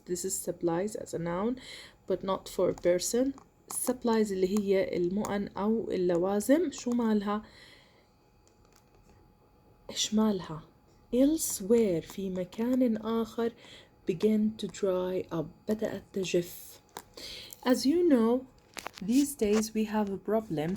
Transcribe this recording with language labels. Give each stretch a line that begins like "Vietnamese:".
English: This is supplies as a noun but not for a person.
Arabic: supplies اللي هي المؤن أو اللوازم. شو مالها؟ إيش مالها؟ elsewhere في مكان آخر
English: began to dry up
Arabic: بدأت تجف.
English: As you know, these days we have a problem.